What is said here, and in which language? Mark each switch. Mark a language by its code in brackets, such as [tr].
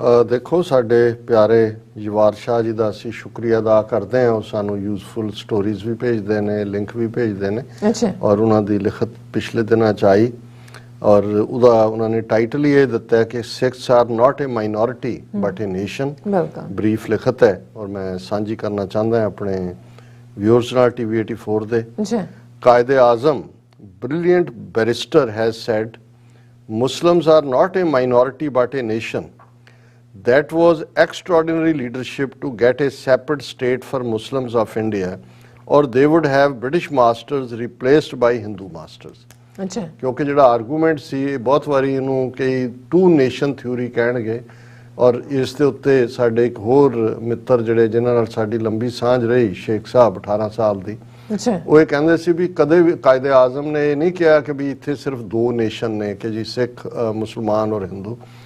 [pa] ਦੇਖੋ, ਸਾਡੇ ਪਿਆਰੇ ਜਵਾਰ ਸ਼ਾਹ ਜੀ ਦਾ ਅਸੀਂ ਸ਼ੁਕਰੀਆ ਅਦਾ ਕਰਦੇ ਹਾਂ। ਉਹ ਸਾਨੂੰ ਯੂਜ਼ਫੁਲ ਸਟੋਰੀਜ਼ ਵੀ ਭੇਜਦੇ ਨੇ, ਲਿੰਕ ਵੀ ਭੇਜਦੇ ਨੇ ਔਰ ਉਹਨਾਂ ਦੀ ਲਿਖਤ ਪਿਛਲੇ ਦਿਨਾਂ 'ਚ ਆਈ ਔਰ ਉਹਦਾ ਉਹਨਾਂ ਨੇ ਟਾਈਟਲ ਹੀ ਇਹ ਦਿੱਤਾ ਕਿ [en] Sikhs are not a minority but a nation. [pa] Brief ਲਿਖਤ ਹੈ ਔਰ ਮੈਂ ਸਾਂਝੀ ਕਰਨਾ ਚਾਹੁੰਦਾ ਆਪਣੇ viewers ਨਾਲ TV 84 ਦੇ। [en] Quaid e Azam brilliant barrister has said Muslims are not a minority but a nation. That was extraordinary leadership to get a separate state for Muslims of India or they would have British masters replaced by Hindu masters. [pa] ਕਿਉਂਕਿ ਜਿਹੜਾ argument ਸੀ ਇਹ ਬਹੁਤ ਵਾਰੀ ਇਹਨੂੰ ਕਈ to nation theory ਕਹਿਣਗੇ ਔਰ ਇਸ ਦੇ ਉੱਤੇ ਸਾਡੇ ਇੱਕ ਹੋਰ ਮਿੱਤਰ ਜਿਹੜੇ ਜਿਨ੍ਹਾਂ ਨਾਲ ਸਾਡੀ ਲੰਬੀ ਸਾਂਝ ਰਹੀ, ਸ਼ੇਖ ਸਾਹਿਬ 18 ਸਾਲ ਦੀ, ਉਹ ਇਹ ਕਹਿੰਦੇ ਸੀ ਵੀ ਕਦੇ ਵੀ ਕਾਇਦੇ ਆਜ਼ਮ ਨੇ ਇਹ ਨਹੀਂ ਕਿਹਾ ਕਿ ਵੀ ਇੱਥੇ ਸਿਰਫ ਦੋ ਨੇਸ਼ਨ ਨੇ ਕਿ ਜੀ ਸਿੱਖ, ਮੁਸਲਮਾਨ ਔਰ ਹਿੰਦੂ।